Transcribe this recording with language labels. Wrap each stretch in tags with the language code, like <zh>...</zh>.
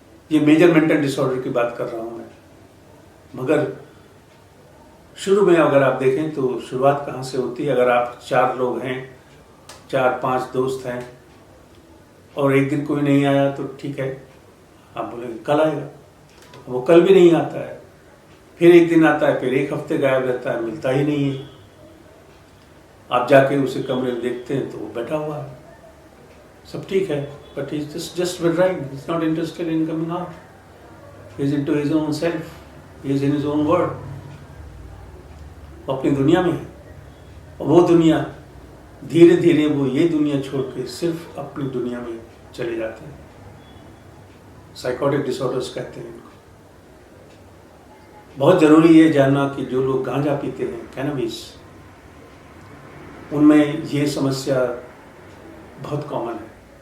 <hi>ये major mental disorder की बात कर रहा हूं मैं। मगर शुरू में अगर आप देखें तो शुरुआत कहाँ से होती है? अगर आप 4 लोग हैं, 4-5 दोस्त हैं और एक दिन कोई नहीं आया तो ठीक है, आप बोलेंगे कल आएगा। वो कल भी नहीं आता है, फिर एक दिन आता है, फिर 1 हफ्ते गायब रहता है, मिलता ही नहीं है। आप जाके उसे कमरे में देखते हैं तो वो बैठा हुआ है, सब ठीक है,</hi> <en>But he is just withdrawing, he is not interested in coming out, he is into his own self, he is in his own world।</en> <hi>वो अपनी दुनिया में है और वो दुनिया धीरे धीरे वो ये दुनिया छोड़ के सिर्फ अपनी दुनिया में चले जाते हैं। साइकोटिक डिसऑर्डर्स कहते हैं इनको। बहुत जरूरी है जानना कि जो लोग गांजा पीते हैं, कैनबिस, उनमें ये समस्या बहुत कॉमन है।</hi>